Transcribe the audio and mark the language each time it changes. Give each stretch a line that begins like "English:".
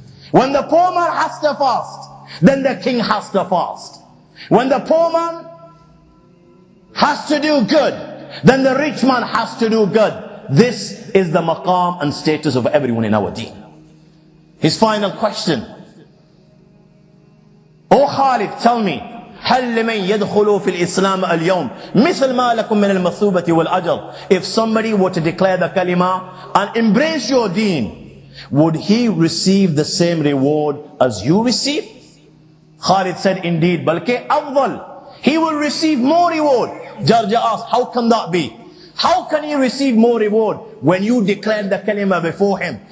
English: When the poor man has to fast, then the king has to fast. When the poor man has to do good, then the rich man has to do good. This is the maqam and status of everyone in our deen." His final question, "O Khalid, tell me,
Arabic: هل لمن يدخل في الإسلام اليوم مثل ما لكم من المثوبة والأجر.
English: If somebody were to declare the kalima and embrace your deen, would he receive the same reward as you receive? Khalid said, indeed,
Urdu: balke afdal,
English: he will receive more reward. Jarja asked, how can that be? How can he receive more reward when you declared the kalima before him?